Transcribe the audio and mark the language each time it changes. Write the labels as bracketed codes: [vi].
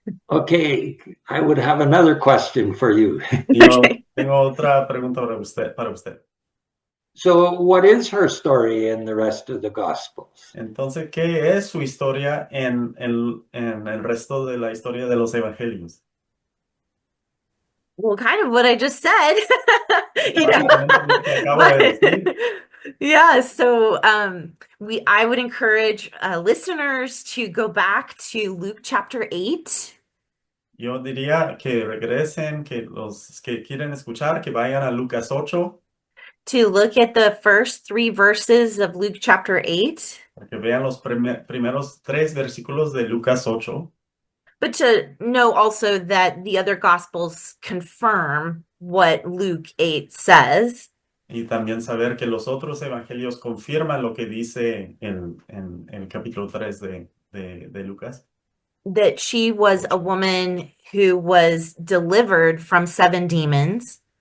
[en] Okay, I would have another question for you. [es] Y yo tengo otra pregunta para usted. [en] So, what is her story in the rest of the Gospels? [es] Entonces, ¿qué es su historia en el resto de la historia de los evangelios? [en] Well, kind of what I just said. You know? [es] Básicamente lo que acabo de decir. [en] Yeah, so I would encourage listeners to go back to Luke chapter 8. [es] Yo diría que regresen, que los que quieren escuchar, que vayan a Lucas 8, [en] to look at the first 3 verses of Luke chapter 8, [es] para que vean los primeros 3 versículos de Lucas 8, [en] but to know also that the other gospels confirm what Luke 8 says. [es] y también saber que los otros evangelios confirman lo que dice en el capítulo 3 de Lucas, [en] That she was a woman who was delivered from 7 demons,